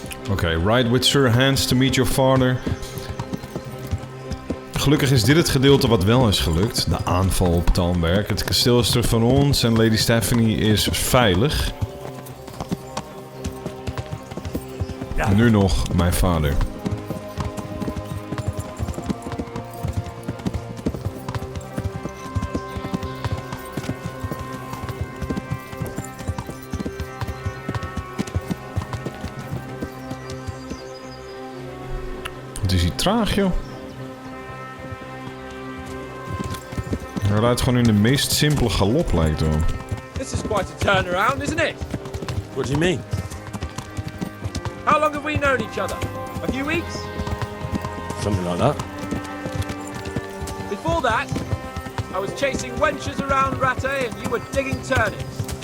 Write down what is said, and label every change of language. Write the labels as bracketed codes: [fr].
[en] Oké, ride with Sir Hans to meet your father. [nl] Gelukkig is dit het gedeelte wat wel is gelukt. De aanval op Talmberg. Het kasteel is terug van ons en Lady Stephanie is veilig. Ja. Nu nog mijn vader. Wat is hij traag, joh. Hij rijdt gewoon in de meest simpele galop, lijkt wel. [en] This is quite a turnaround, isn't it? What do you mean? How long have we known each other? A few weeks? Something like that. Before that, I was chasing wenches around Rattay and you were digging turnips.